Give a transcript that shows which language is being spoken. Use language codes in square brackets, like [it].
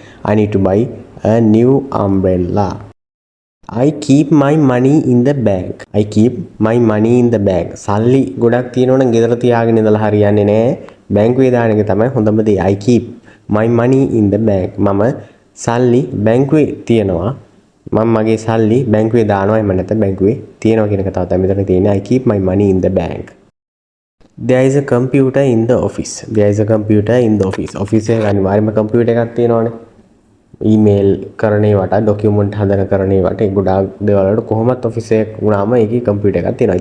[en] I need to buy a new umbrella. I keep my money in the bank. I keep my money in the bank. [si] සල්ලි ගොඩක් තියෙනවනම් ගෙදර තියාගෙන ඉඳලා හරියන්නේ නැහැ. බැංකුවේ දාන එක තමයි හොඳම දේ. [en] I keep my money in the bank. [si] මම සල්ලි බැංකුවේ තියනවා. මම මගේ සල්ලි බැංකුවේ දානවා එහෙම නැත්නම් බැංකුවේ තියනවා කියන එක තමයි මෙතන තියෙන්නේ. [en] I keep my money in the bank. There is a computer in the office. There is a computer in the office. [si] Office එකේ අනිවාර්යයෙන්ම කම්පියුටර් එකක් තියෙනවනේ. ඊමේල් කරන ඒවට ડોකියුමන්ට් හදන කරන ඒවට ඒ ගොඩාක් දේවල් වලට කොහොමත් ඔෆිස් එකක් වුණාම ඒකේ කම්පියුටර් එකක් තියෙනවා.